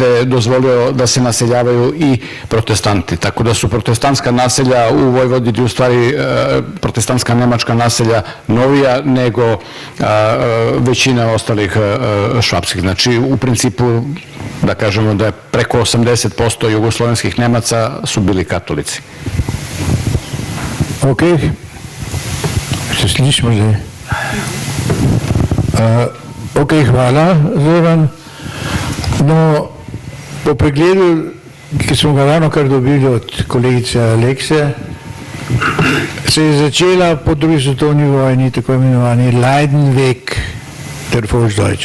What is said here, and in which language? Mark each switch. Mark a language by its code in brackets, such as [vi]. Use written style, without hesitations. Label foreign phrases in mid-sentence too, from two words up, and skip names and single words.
[sr] dozvolio da se naseljavaju i protestanti, tako da su protestantska naselja u Vojvodini u stvari protestantska nemačka naselja novija nego većina ostalih švapskih. Znači, u principu, da kažemo da je preko 80% jugoslovenskih Nemaca su bili katolici. [sl] Ok, se slišimo zdaj. Ok, hvala, Zoran. No, po pregledu, ki smo ga ravno kar dobili od kolegice Alekse, se je začela po drugi svetovni vojni tako imenovani [de] Leidenweg der Volksdeutschen.